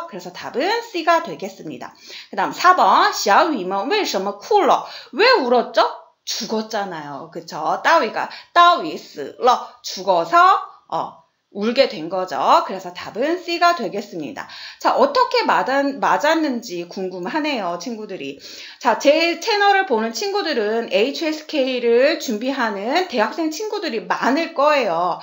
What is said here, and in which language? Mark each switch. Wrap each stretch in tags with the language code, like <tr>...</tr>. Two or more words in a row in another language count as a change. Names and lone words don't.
<ko>그래서 답은 C가 되겠습니다. 그 다음 4번.</ko> <zh>小鱼们为什么哭了?</zh> <ko>왜 울었죠? 죽었잖아요. 그쵸?</ko> <zh>大鱼死了.</zh> <ko>죽어서 울게 된 거죠. 그래서 답은 C가 되겠습니다. 자, 어떻게 맞았는지 궁금하네요, 친구들이. 자, 제 채널을 보는 친구들은 HSK를 준비하는 대학생 친구들이 많을 거예요.</ko>